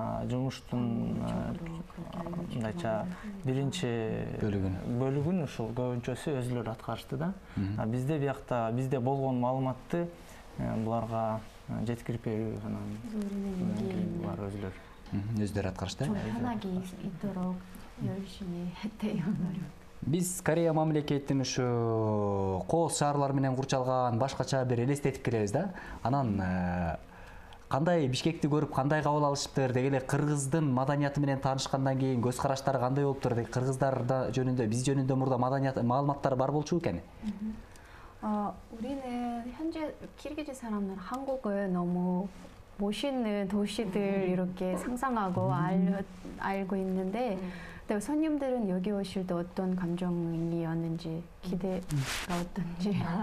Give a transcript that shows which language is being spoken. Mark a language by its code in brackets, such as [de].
[ky] Жумуштун мындайча биринчи бөлүгүн ушул көбүнчөсү өзүлөрү аткарышты да. Бизде биякта бизде болгон маалыматты буларга жеткирип берүү анан булар өздөрү аткарышты. [ko] 편하게 있도록 열심히 했대요. [ky] Биз Корея мамлекетин ушу кооз шаарлар менен курчалган башкача бир элестетип келебиз да. Анан кандай Бишкекти көрүп кандай кабыл алышыптыр, деги эле кыргыздын маданияты менен таанышкандан кийин көз караштары кандай болуптур, деги кыргыздар жөнүндө биз жөнүндө мурда маалыматтар бар болчу экен. [ko] 우리는 현재 키르기즈 사람들은 한국을 너무 멋있는 도시들 이렇게 상상하고 알고 있는데 근데 손님들은 여기 오실 때 어떤 감정이었는지 기대가 어떤지